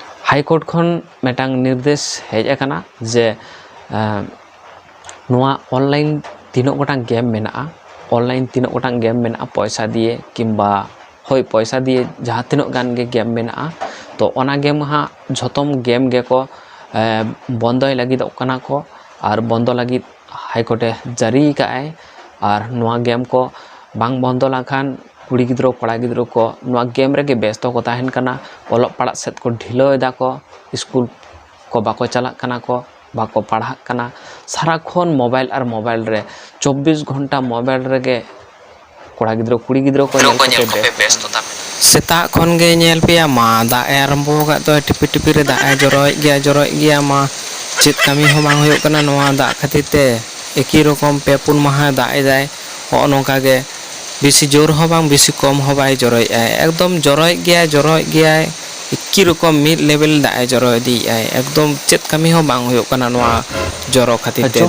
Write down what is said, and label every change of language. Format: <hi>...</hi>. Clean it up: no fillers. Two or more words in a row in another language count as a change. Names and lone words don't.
<sat>हाईकोर्ट खन मेटांग निर्देश हेज अकाना जे नोआ ऑनलाइन तीनों गोटांग गेम मेना ऑनलाइन तीनों गोटांग गेम मेना पैसा दिए किंबा होय पैसा दिए जहाँ तीनों गान गे गेम मेना तो ओना गेम हाँ झोतम गेम गे को बंदोय लगी कना को और बंदो लगी हाईकोर्टे जारी काए और नोआ गेम को बांग बंदो लाखान कुड़ी गिद्रो कड़ा गिद्रो को नोआ गेम रे व्यस्त को ताहेन कना ओलोग पढ़ा सेद को ढिलोदा को स्कूल को बाको चला कना को बाको पढ़ा कना सारा खन मोबाइल और मोबाइल रे 24 घंटा मोबाइल रे कड़ा गिद्रो कुड़ी गिद्रो को व्यस्त सेता खन गे नेल पिया मा दा आरंभो गा तो टिपि टिपि रे दा जरोय गया मा चित कमी हो बांग होयो कना नोआ दा खातिर ते एकी रकम पे पुन माह दा एदाय हो नोका गे बेसी जोर हो बांग बेसी कम हो बाय जरोय एकदम जरोय गया एकी रकम मिड लेवल दा जरोय दी एकदम चित कमी हो बांग होयो कना नोआ जरो खातिर ते</sat>